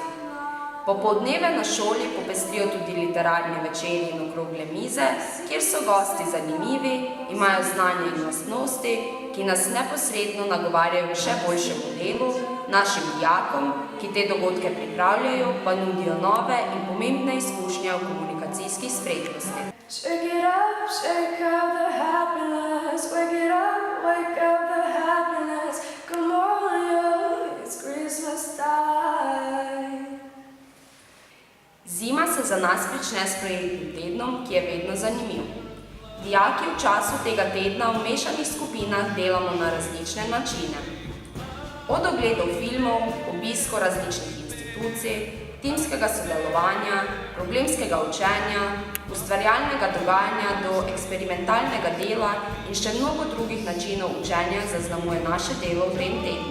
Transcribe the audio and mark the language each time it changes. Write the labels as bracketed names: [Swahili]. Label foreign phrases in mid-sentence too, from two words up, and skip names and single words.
[Slovenian] Popoldneve na šoli popestrijo tudi literarni večeri in okrogle mize, kjer so gosti zanimivi, imajo znanje in lastnosti, ki nas neposredno nagovarjajo k še boljšemu delu, našim dijakom, ki te dogodke pripravljajo, pa nudijo nove in pomembne izkušnje v komunikacijskih spretnosti. [English] Shake it up the happiness, wake up the happiness, come on, yo, it's Christmas time. [Slovenian] Zima se za nas prične s projektnim tednom, ki je vedno zanimiv. Dijaki v času tega tedna v mešanih skupinah delamo na različne načine. Od ogledov filmov, obisko različnih institucij, timskega sodelovanja, problemskega učenja, ustvarjalnega dogajanja do eksperimentalnega dela in še mnogo drugih načinov učenja zaznamuje naše delo v tem tednu.